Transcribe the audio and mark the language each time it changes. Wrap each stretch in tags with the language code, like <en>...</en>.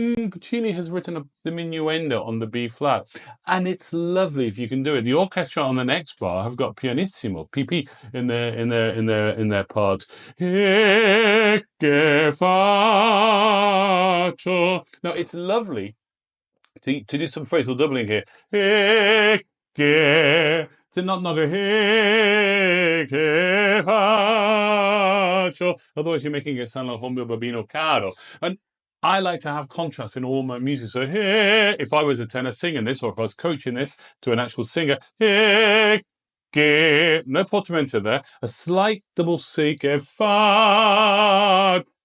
<en>Puccini has written a diminuendo on the B flat, and it's lovely if you can do it. The orchestra on the next bar have got pianissimo, PP, in their part.</en> <it>E che faccio?</it> <en>Now it's lovely to do some phrasal doubling here.</en> <it>E che,</it> <en>to not go</en> <it>e che faccio.</it> <en>Otherwise, you're making it sound like</en> <it>un mio bambino caro.</it> <en>And I like to have contrast in all my music. So here, if I was a tenor singing this, or if I was coaching this to an actual singer, no portamento there, a slight double C,</en> <it>che faccio.</it>